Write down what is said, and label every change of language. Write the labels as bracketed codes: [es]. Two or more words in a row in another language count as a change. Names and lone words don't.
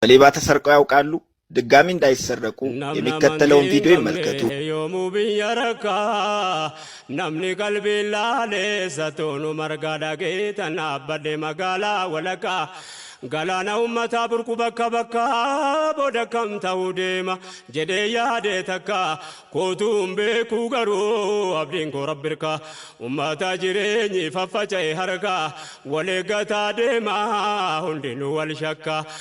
[am] በሌባ ተሰርቀው ያውቃሉ? ድጋሚ እንዳይሰረቁ [om] Nam-, የሚከተለውን namni ቪዲዮ hin ይመልከቱ። qabne yoomuu biyya rakkaa, namni qalbii laalee satoonu margaa dhagee tan dhaabbadhe magaalaa walakkaa. Galaana uummataa burqu bakka bakka, booda kam ta'uu deema jedhee yaade takka. Kootuun beekuu garuu abdiin koo Rabbi hirka. Uummata jireenyi faffaca'e harka, wal eeggataa deema hundinuu wal shakka.